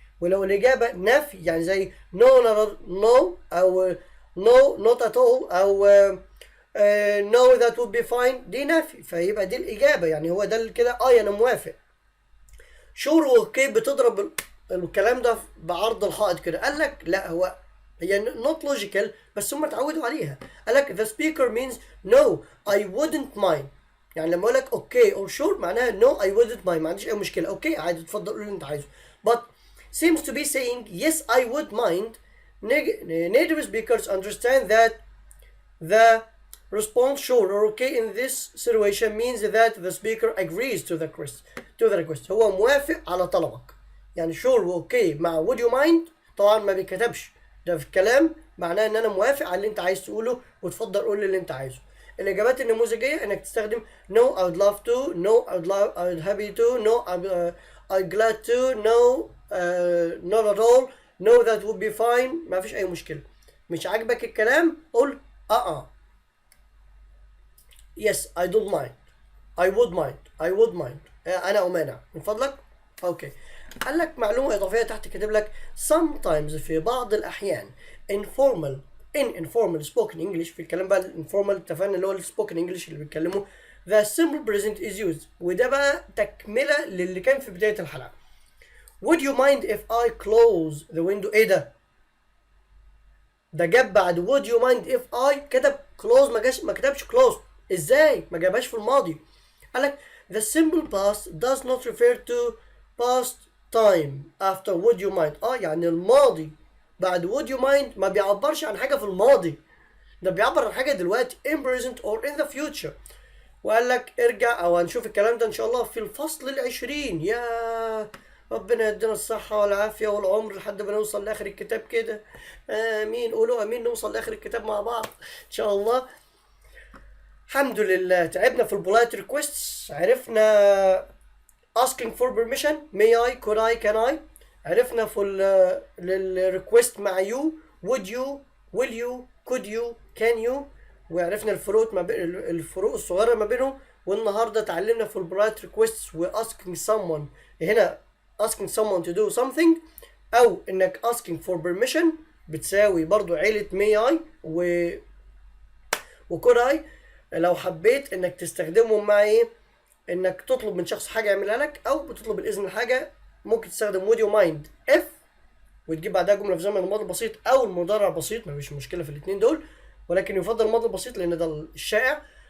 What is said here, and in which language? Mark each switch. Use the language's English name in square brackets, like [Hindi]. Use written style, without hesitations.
[Arabic] ولو الإجابة نفي يعني زي no أو [English] no not at all [Arabic] أو [English] no that would be fine [Arabic] دي نفي فيبقى دي الإجابة يعني هو ده كده أنا موافق. sure اوكي بتضرب الكلام ده بعرض الحائط كده. قال لك لا هي not logical بس هم اتعودوا عليها. قال لك [English] the speaker means no I wouldn't mind. [Arabic] يعني لما أقول لك اوكي or sure معناها [English] no I wouldn't mind [Arabic] ما عنديش أي مشكلة. اوكي عادي اتفضل قول اللي أنت عايزه. [English] but seems to be saying yes I would mind. Native speakers understand that the response sure or okay in this situation means that the speaker agrees to the request. [Arabic] هو موافق على طلبك. يعني sure و okay مع would you mind طبعا ما بيتكتبش ده في الكلام معناه ان انا موافق على اللي انت عايز تقوله وتفضل قول لي اللي انت عايزه. الاجابات النموذجيه انك تستخدم [English] no I would love to no I would happy to no I'm glad to no not at all no that would be fine. [Arabic] ما فيش اي مشكله. مش عاجبك الكلام قول [English] yes I don't mind I would mind [Arabic] انا امانع من فضلك. اوكي قال لك معلومه اضافيه تحت كاتب لك sometimes في بعض الاحيان [English] informal informal spoken English. [Arabic] في الكلام بقى الانفورمال اتفقنا اللي هو السبوكن انجلش اللي بيتكلموا. [English] the simple present is used، [Arabic] وده بقى تكملة للي كان في بداية الحلقة. [English] would you mind if I close the window؟ [Arabic] ايه ده جاب بعد [English] would you mind if I كتب close، ما كتبش close. [Arabic] ازاي؟ ما جابهاش في الماضي. [English] قالك the simple past does not refer to past time after would you mind. [Arabic] يعني الماضي بعد would you mind ما بيعبرش عن حاجة في الماضي، ده بيعبر عن حاجة دلوقتي [English] in present or in the future. [Arabic] وقال لك ارجع، او هنشوف الكلام ده ان شاء الله في الفصل 20. يا ربنا يدينا الصحة والعافية والعمر لحد ما نوصل لاخر الكتاب كده. امين، قولوا امين، نوصل لاخر الكتاب مع بعض ان شاء الله. الحمد لله تعبنا في البولايت ريكويستس، عرفنا [English] asking for permission may I could I can I، [Arabic] عرفنا في الريكويست مع [English] you would you will you could you can you، [Arabic] وعرفنا الفروق الفروق الصغيرة ما بينهم. والنهارده اتعلمنا في [English] البولايت ريكويستس و asking someone، هنا asking someone to do something او انك asking for permission بتساوي برضو عيلة may I و could I. [Arabic] لو حبيت انك تستخدمهم مع ايه، انك تطلب من شخص حاجه يعملها لك او بتطلب الاذن لحاجه، ممكن تستخدم [English] would you mind if [Arabic] وتجيب بعدها جمله في زمن الماضي البسيط او المضارع البسيط، مفيش مشكله في الاثنين دول، ولكن يفضل الماضي البسيط لان ده الشائع.